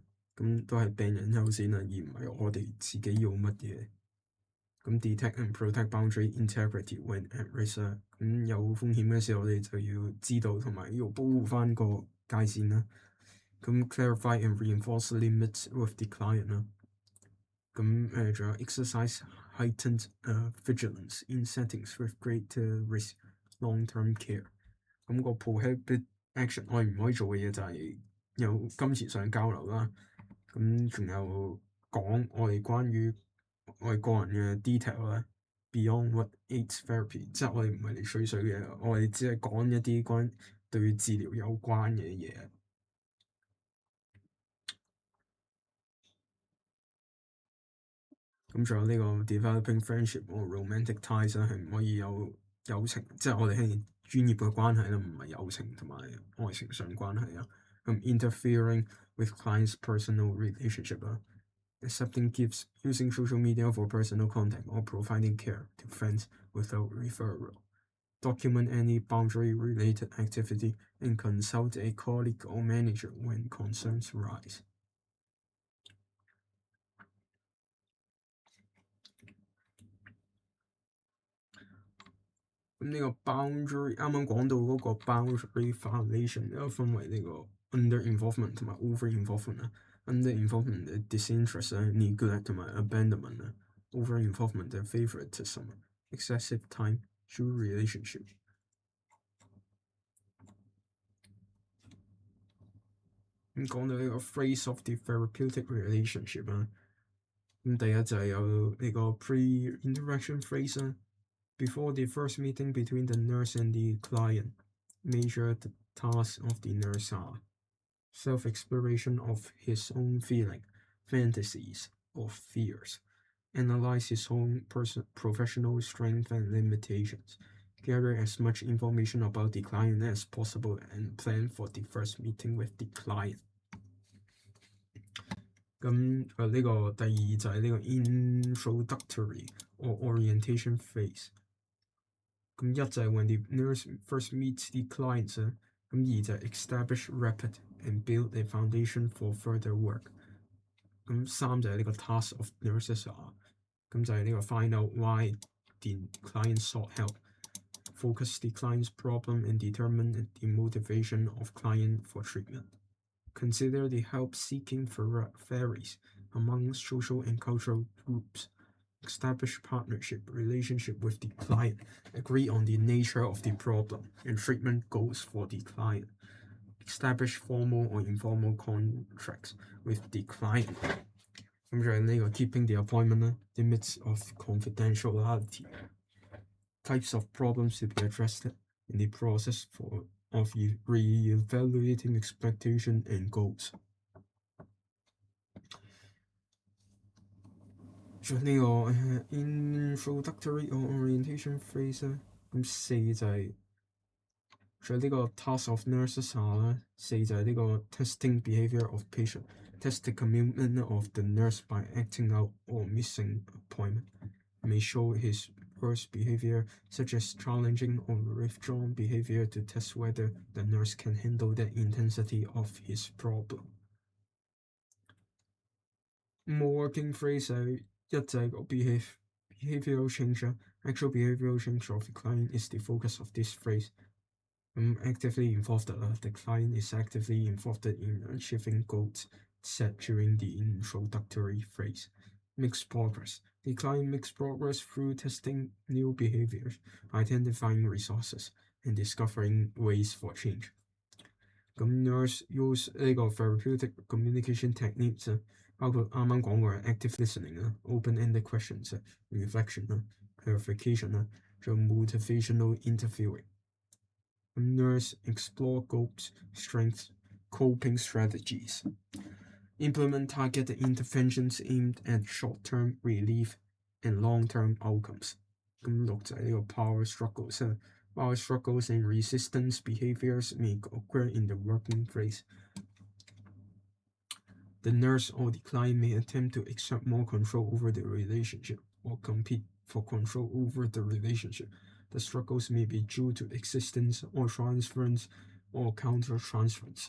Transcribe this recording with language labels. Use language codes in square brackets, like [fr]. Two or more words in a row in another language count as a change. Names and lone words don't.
[yue] 咁都係病人優先啊，而唔係我哋自己要乜嘢。咁 [en] detect and protect boundary integrity when at risk [yue] 啊，咁有風險嘅時候，我哋就要知道同埋要保護翻個界線啦。 [en] 咁 clarify and reinforce limits with the client 啦。 [yue] 咁仲有 [en] exercise heightened vigilance in settings with greater risk long-term care。 [yue] 咁個 [en] prohibit action [yue] 我哋唔可以做嘅嘢就係有金錢上交流啦。咁仲有講我哋關於我哋個人嘅 detail 咧 ， [en] beyond what aids therapy， [yue] 即係我哋唔係嚟吹水嘅，我哋只係講一啲關對治療有關嘅嘢。咁仲有呢個 [en] developing friendship or romantic ties [yue] 咧，係唔可以有友情，即係我哋係專業嘅關係啦，唔係友情同埋愛情上關係啊。 [en] 咁 interfering with clients' personal relationship 啦，accepting gifts, using social media for personal contact, or providing care to friends without referral. Document any boundary-related activity and consult a colleague or manager when concerns arise. [yue] 咁呢個 [en] boundary [yue] 啱啱講到嗰個 [en] boundary violation [yue] 又分為呢個 [en] under involvement [yue] 同埋 [en] over involvement 啊。under involvement 嘅 disinterest 啊、neglect 同埋 abandonment 啊。over involvement 嘅 favoritism、excessive time through relationship。 [yue] 咁講到呢個 [en] phrase of the therapeutic relationship [yue] 啊，咁第一就係有呢個 [en] pre-interaction phrase 啊。Before the first meeting between the nurse and the client, major tasks of the nurse are self-exploration of his own feeling, fantasies, or fears, analyze his own professional strengths and limitations, gather as much information about the client as possible, and plan for the first meeting with the client。 [yue] 咁呢個第二就係呢個 [en] introductory or orientation phase。 [yue] 咁一就係 [en] when the nurse first meets the clients [yue] 啊，咁二就係 [en] establish rapid and build a foundation for further work。 [yue] 咁三就係呢個 [en] task of nurses [yue] 啊，咁就係呢個 [en] find out why the client sought help, focus the client's problem and determine the motivation of client for treatment. Consider the help seeking varies among social and cultural groups. Establish partnership relationship with the client, agree on the nature of the problem and treatment goals for the client, establish formal or informal contracts with the client。 [yue] 咁就係呢個 [en] keeping the appointment 啦，limits of confidentiality, types of problems to be addressed in the process of re-evaluating expectation and goals。 [yue] 仲有呢個 [en] introductory or orientation phase [yue] 咧，咁四就係仲有呢個 [en] task of nurses [yue] 下啦，四就係呢個 [en] testing behaviour of patient, test the commitment of the nurse by acting out or missing appointment, may show his worst behaviour such as challenging or withdrawn behaviour to test whether the nurse can handle the intensity of his problem。working phrase [yue] 係一就係個 [en] behavioral change 啊，actual behavioral change of the client is the focus of this phrase。actively involved 啦，the client is actively involved in achieving goals set during the introductory phrase。makes progress. The client makes progress through testing new behaviors, identifying resources, and discovering ways for change。咁 nurse use 呢個 therapeutic communication techniques [yue] 啊，包括啱啱講過嘅 [en] active listening 啦、open-ended questions 啊、reflection 啦、clarification 啦， [yue] 仲有 [en] motivational interviewing。 Nurse explore goals, strengths, coping strategies. Implement targeted interventions aimed at short-term relief and long-term outcomes。 [yue] 咁六就係呢個 [en] power struggles。Power struggles and resistance behaviors may occur in the working phase. The nurse or the client may attempt to exert more control over the relationship or compete for control over the relationship. The struggles may be due to existence or transference or counter-transference.